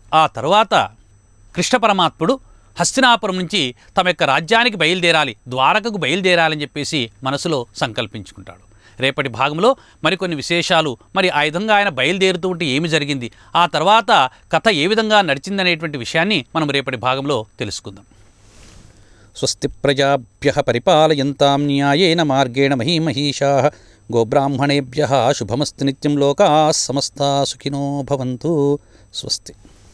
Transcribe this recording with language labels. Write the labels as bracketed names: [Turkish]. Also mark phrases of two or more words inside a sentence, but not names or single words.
[Telugu] ఆ తర్వాత కృష్ణ పరమాత్ముడు హస్తినాపురం నుంచి తమ యొక్క రాజ్యానికి బయలుదేరాలి, ద్వారకకు బయలుదేరాలని చెప్పేసి మనసులో సంకల్పించుకుంటాడు. రేపటి భాగంలో మరికొన్ని విశేషాలు, మరి ఆ విధంగా ఆయన బయలుదేరుతూ ఉంటే ఏమి జరిగింది, ఆ తర్వాత కథ ఏ విధంగా నడిచిందనేటువంటి విషయాన్ని మనం రేపటి భాగంలో తెలుసుకుందాం. [Sanskrit] స్వస్తి ప్రజాభ్యః పరిపాలయంతాం న్యాయేన మార్గేణ మహీమహీషాః గోబ్రాహ్మణేభ్యః శుభమస్తు నిత్యం లోకాః సమస్తాః సుఖినో భవంతు. స్వస్తి.